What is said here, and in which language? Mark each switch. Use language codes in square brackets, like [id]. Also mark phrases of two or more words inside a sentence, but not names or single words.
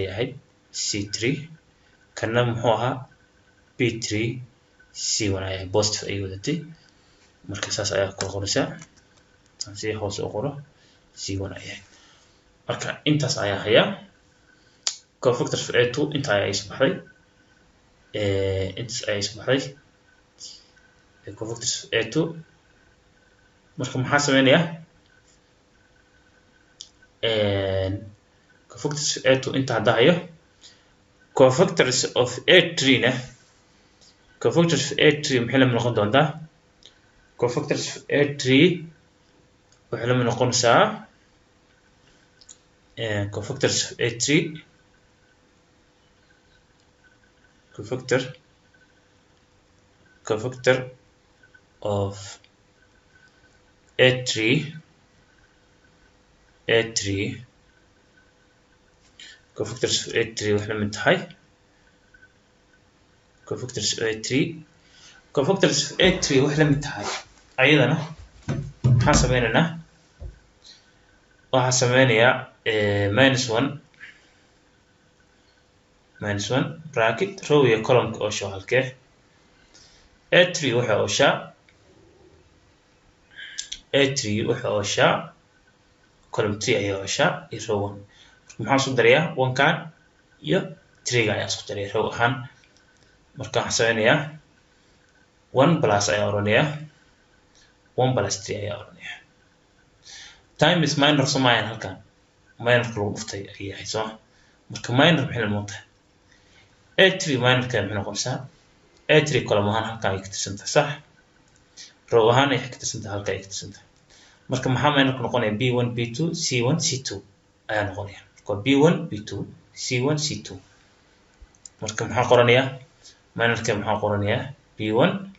[so] ahayd C3 kana muxuu ahaa B3 C1 ay ahayd positive ay wadatay marka saas ayaa ku qoraysaa tan si hoos u qoro C1 ay ahayd marka intaas ayaa haya [en] cofactors for A2 [so] inta ayaa soo baxday [en] cofactors for A2 [so] marka maxaa sameynayaa [en] cofactors for A2 [so] inta hadda hayo [en] cofactors of A3 [so] na [en] cofactors of A3 [so] maxay la noqon doontaa [en] cofactors of A3 [so] waxay la noqonaysaa [en] cofactors of A3 cofactor of A3 cofactors of A3 [so] waxay la mid tahay [en] cofactors of A3 [so] waxay la mid tahay ayadana maxaan sameynaynaa waxaan sameynayaa minus 1 bracket row iyo column oo show halkee A3 waxa ooshaa column 3 ayaa ooshaa iyo row 1 maxaan isku darayaa 1 kan iyo 3 ga ayaa isku daraya row ahaan marka waxaan sameynayaa 1 plus ayaa oranayaa 1 plus 3 ayaa oranayaa [en] time is minor [so] samayn halkan minor lagu dhuftay ayay ahayd soo marka minor maxay la noqotay A3 minor ka maxay noqonaysaa A3 column ahaan halkan ay ka tirsantahay sax row ahaan ay ka tirsantahay halkan ay ka tirsantahay marka maxaa minor noqonaya B1 B2 C1 C2 ayaa noqonaya marka B1 B2 C1 C2 marka maxaa qoranayaa minor ka maxaa qoranayaa B1